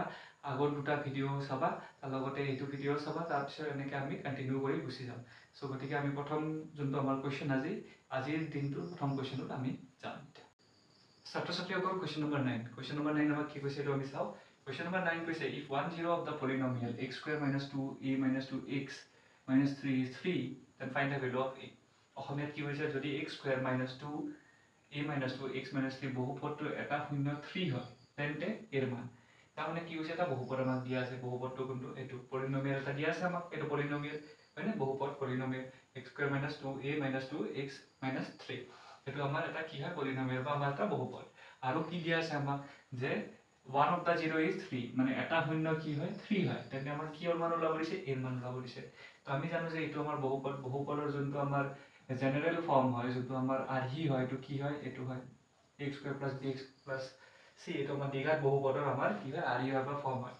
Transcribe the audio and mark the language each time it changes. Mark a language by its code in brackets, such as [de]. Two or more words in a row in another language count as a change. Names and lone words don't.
[as] আগৰ দুটা ভিডিঅ' চাবা, তাৰ লগতে এইটো ভিডিঅ' চাবা, তাৰপিছত এনেকৈ আমি কণ্টিনিউ কৰি গুচি যাম। চ' গতিকে আমি প্ৰথম যোনটো আমাৰ কুৱেশ্যন আজিৰ দিনটোৰ প্ৰথম কুৱেশ্যনত আমি যাম। ছাত্ৰ ছাত্ৰীসকল [en] question number 9. question number 9 [as] আমাক কি কৈছে এইটো আমি চাওঁ। কুৱেশ্যন নম্বৰ 9 কৈছে [en] ইফ 1 0 of the polynomial x square minus 2a minus 2x minus 3 is 3 then find the value of a। [as] অসমীয়াত কি হৈছে যদি [en] x square minus 2a minus 2x minus 3 [as] বহুপদটো এটা শূন্য 3 হয় তেন্তে এৰ মান। তাৰমানে কি হৈছে এটা বহুপদ আমাক দিয়া আছে। বহুপদটো কোনটো এইটো পলিনমিয়েল এটা দিয়া আছে আমাক। এইটো পলিনমিয়েল হয়নে বহুপদ পলিনমিয়েল [en] x square minus 2a minus 2x minus 3 [as] এইটো আমাৰ এটা কি হয় পলিনমিয়েল বা আমাৰ এটা বহুপদ। আৰু কি দিয়া আছে আমাক যে [en] 1 of the 0 is 3 [as] মানে এটা শূন্য কি হয় 3 হয় তেন্তে আমাৰ কি মান ওলাব দিছে এৰ মান ওলাব দিছে। তো আমি জানো যে এইটো আমাৰ বহুপদ। বহুপদৰ যোনটো আমাৰ [en] general form [as] হয় যোনটো আমাৰ আৰ্হি হয় এইটো কি হয় এইটো হয় [en] x square plus bx plus c [as] এইটো আমাৰ দ্বিঘাত বহুপদৰ আমাৰ কি হয় আৰ্হি হয় বা ফৰ্ম হয়।